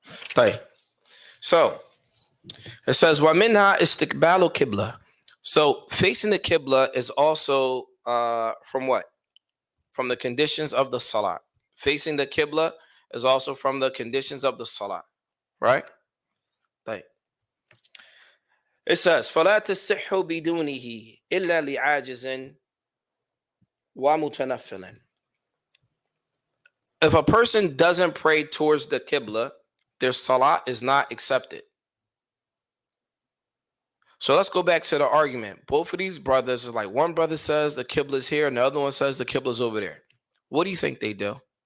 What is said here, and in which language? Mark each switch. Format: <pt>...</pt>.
<en>Okay. So it says, "Wa minha istiqbalu qibla." So facing the qibla is also from what? From the conditions of the salat. Facing the qibla is also from the conditions of the salat, right? Okay.</en> <ar>It says, فَلَا تَصِحُّ بِدُونِهِ إِلَّا لِعَاجِزٍ وَمُتَنَفِّلٍ.</ar> <en>If a person doesn't pray towards the qibla, their salat is not accepted. So let's go back to the argument. Both of these brothers is like, one brother says the qibla is here and the other one says the qibla is over there. What do you think they do?</en>